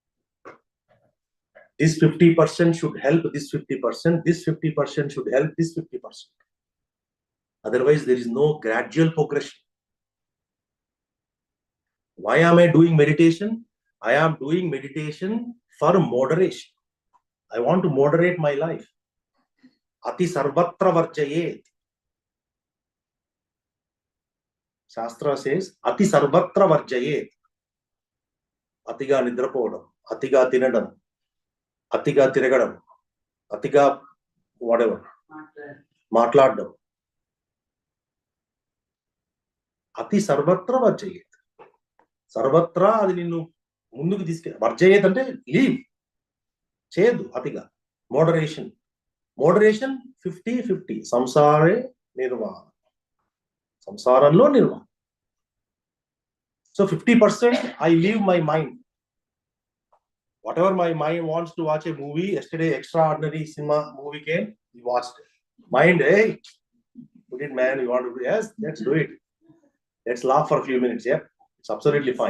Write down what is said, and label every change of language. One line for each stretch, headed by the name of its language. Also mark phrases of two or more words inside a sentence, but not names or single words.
English: This 50% should help this 50%. This 50% should help this 50%. Otherwise, there is no gradual progression. Why am I doing meditation? I am doing meditation for moderation. I want to moderate my life.
Sanskrit: अति सर्वत्र वर्जयेत्.
English: Shastra says,
Sanskrit: अति सर्वत्र वर्जयेत्.
Telugu: అతిగా నిద్రపోవడం, అతిగా తినడం, అతిగా తిరగడం, అతిగా వాడెవర్ మాట్లాడడం.
Sanskrit: అతి సర్వత్రా వర్జయేత్.
Telugu: సర్వత్రా అది నిన్ను ముందుకు వర్జయేత్ అంటే లీవ్ చేయదు అతిగా. మోడరేషన్ 50-50.
Sanskrit: సంసారే నిర్వాహం,
Telugu: సంసారంలో నిర్వాహం.
English: So 50% I leave my mind. Whatever my mind wants to watch a movie. Yesterday extraordinary cinema movie came, we watched it. Mind, hey, put it man, you want to do? Yes, let's do it. Let's laugh for a few minutes. Yeah, it's absolutely fine.